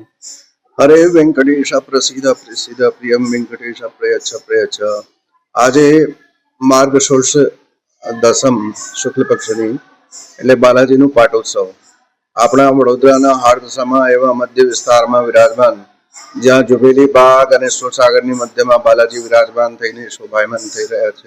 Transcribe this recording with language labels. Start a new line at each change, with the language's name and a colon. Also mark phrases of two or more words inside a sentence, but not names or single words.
Sanskrit: हरे वेंकटेश प्रसीद प्रसीद प्रियम वेंकटेश प्रयच्छ प्रयच्छ।
Gujarati: આજે માર્ગશીર્ષ દસમ શુક્લ પક્ષની એટલે બાલાજીનું પાટોત્સવ આપણા વડોદરાના હાર્દસામાં એવા મધ્ય વિસ્તારમાં વિરાજમાન, જ્યાં જુબેલી બાગ અને સુરસાગરની મધ્યમાં બાલાજી વિરાજમાન થઈને શોભાયમાન થઈ રહ્યા છે।